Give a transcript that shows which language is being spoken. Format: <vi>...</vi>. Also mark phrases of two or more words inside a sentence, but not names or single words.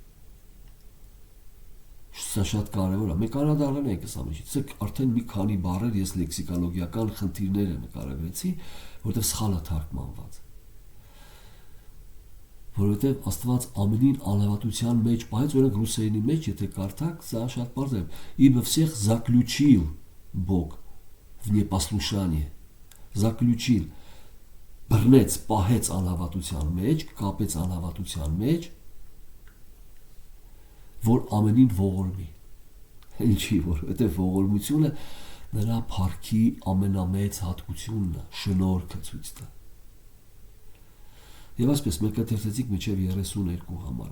<hy>Սա շատ կարևոր է։ Մենք անդրադառնում ենք այս ամենից։ Սա արդեն մի քանի բառեր ես լեքսիկոլոգիական խնդիրներ նկարագրեցի, որտեղ սխալ է թարգմանված։ Որովհետև Աստված ամենին անհավատության մեջ պահեց, օրինակ ռուսերենի մեջ, եթե կարդաք, սա շատ բարձր է։</hy> <ru>Ибо всех заключил Бог в непослушание.</ru> <hy>Заключил բռնեց, պահեց անհավատության մեջ, կապեց անհավատության մեջ, որ ամենին ողորմի։ Ինչի, որովհետև ողորմությունը նրա փառքի ամենամեծ հատկությունն է, շնորհքը ցույց տա։ Եվ այսպես մենք կթերթեցինք մինչև 32 համարը։</hy>